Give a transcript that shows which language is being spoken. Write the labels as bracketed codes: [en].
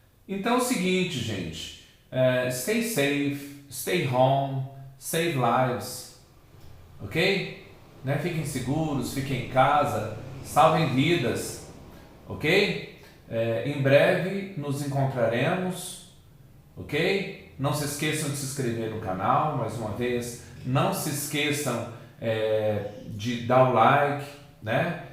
[pt] Então é o seguinte, gente. [en] Stay safe, stay home, save lives, ok? [pt] Né? Fiquem seguros, fiquem em casa, salvem vidas, ok? Em breve nos encontraremos, ok? Não se esqueçam de se inscrever no canal, mais uma vez. Não se esqueçam de dar o like, né?